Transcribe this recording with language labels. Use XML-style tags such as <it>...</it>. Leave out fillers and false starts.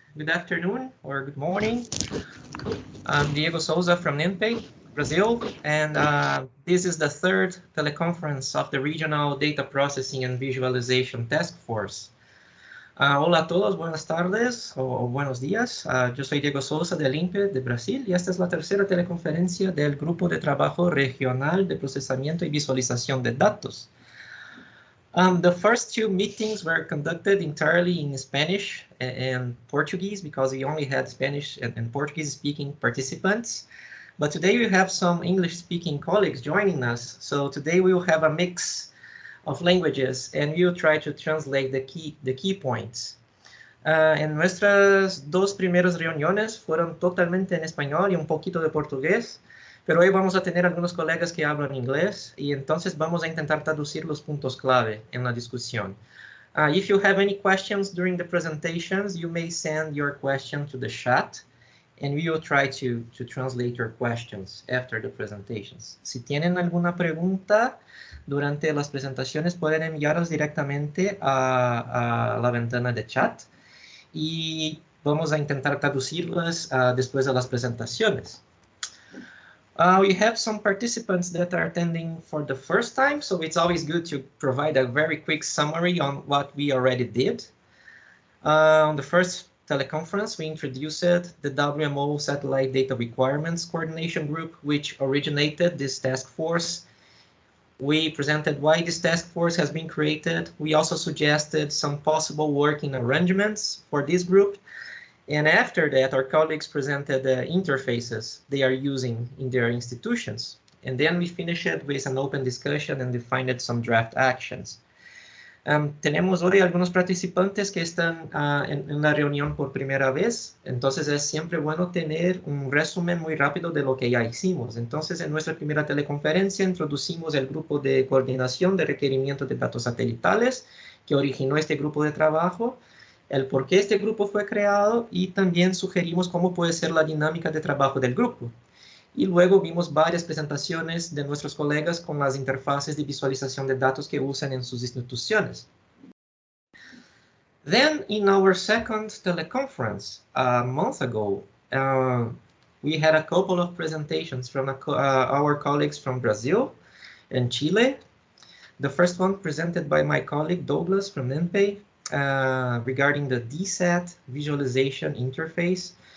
<en>Good afternoon or good morning. I'm Diego Souza from NINPE, Brazil, and this is the third teleconference of the Regional Data Processing and Visualization Task Force.</en> <es>Hola a todos, buenas tardes o buenos días. Yo soy Diego Souza del INPE de Brasil y esta es la tercera teleconferencia del Grupo de Trabajo Regional de Procesamiento y Visualización de Datos.</es> <en>The first two meetings were conducted entirely in Spanish and Portuguese because we only had Spanish and Portuguese-speaking participants. But today we have some English-speaking colleagues joining us. So today we will have a mix of languages and we'll try to translate the key points.</en> <es>En nuestras dos primeras reuniones fueron totalmente en español y un poquito de portugués, pero hoy vamos a tener algunos colegas que hablan inglés y entonces vamos a intentar traducir los puntos clave en la discusión.</es> <en>If you have any questions during the presentations, you may send your question to the chat and we will try to translate your questions after the presentations.</en> <es>Si tienen alguna pregunta durante las presentaciones, pueden enviarlas directamente a la ventana de chat y vamos a intentar traducirlas después de las presentaciones.</es> <en>We have some participants that are attending for the first time, so it's always good to provide a very quick summary on what we already did. On the first teleconference, we introduced the WMO Satellite Data Requirements Coordination Group, which originated this task force. We presented why this task force has been created. We also suggested some possible working arrangements for this group. And after that, our colleagues presented the interfaces they are using in their institutions. And then we finished it with an open discussion and defined some draft actions.</en> <es>Tenemos hoy algunos participantes que están en la reunión por primera vez, entonces es siempre bueno tener un resumen muy rápido de lo que ya hicimos. Entonces, en nuestra primera teleconferencia introducimos el grupo de coordinación de requerimientos de datos satelitales que originó este grupo de trabajo, el por qué este grupo fue creado y también sugerimos cómo puede ser la dinámica de trabajo del grupo. Y luego vimos varias presentaciones de nuestros colegas con las interfaces de visualización de datos que usan en sus instituciones.</es> <en>Then, in our second teleconference a month ago, we had a couple of presentations from our colleagues from Brazil and Chile. The first one presented by my colleague Douglas from NINPE regarding the DSAT visualization interface.</en>